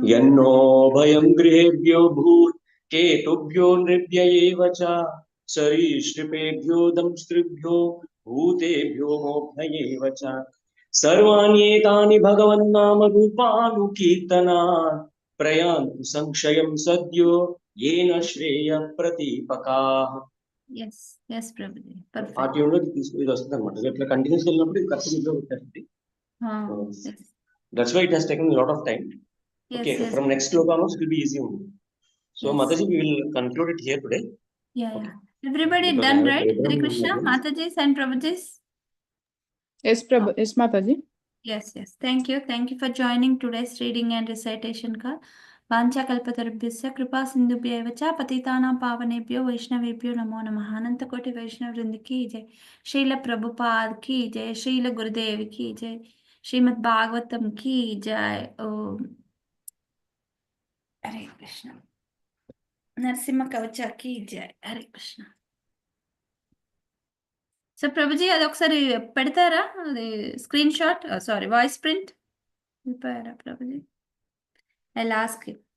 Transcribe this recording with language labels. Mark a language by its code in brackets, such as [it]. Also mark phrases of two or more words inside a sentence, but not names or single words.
[sa] యన్నో భయం గృహేభ్యో భూత్ కేతుభ్యో నృభ్య ఏవ చ సరీసృపేభ్యో దంస్త్రిభ్యో భూతేభ్యో మోభ్య ఏవ చ సర్వాణ్యేతాని భగవన్నామ రూపాను కీర్తనాత్ ప్రయాంతు సంక్షయం సద్యో ఏన శ్రేయ ప్రతీపకాః. [en] Yes Prabhuji ఆ పర్ఫెక్ట్. [te] ట్యూన్ లో ఇది వస్తుంది అనమాట. ఇట్లా కంటిన్యూస్ వెళ్ళినప్పుడు ఇది కరెక్ట్ ఇంట్లో వచ్చేస్తుంది. [en] That's why it has taken a lot of time. Okay, from next sloka onwards it will be easy only. So Mataji, we will conclude it here today. Yeah. Everybody Because done I have right? program Hare in Krishna, advance. Mataji's and Prabhuji's. Yes, Prabhu. Yes, Mataji. Yes. Thank you for joining today's reading and recitation ka. [sa] वाञ्छा कल्पतरुभ्यश्च कृपा सिन्धुभ्य एव च पतितानां पावनेभ्यो वैष्णवेभ्यो नमो नमः. [hi] अनन्त कोटि वैष्णव वृन्द की जय। श्रील प्रभुपाद की जय. Srila Prabhupada ki jai. श्रील गुरुदेव की जय. श्रीमद् भागवतम् की जय. Hare Krishna. नरसिंह कवच की जय. Hare Krishna. [te] సో ప్రభుజీ అది ఒకసారి పెడతారా, అది [en] screen shot, sorry voice print [te] ప్రభుజీ? [en] I lost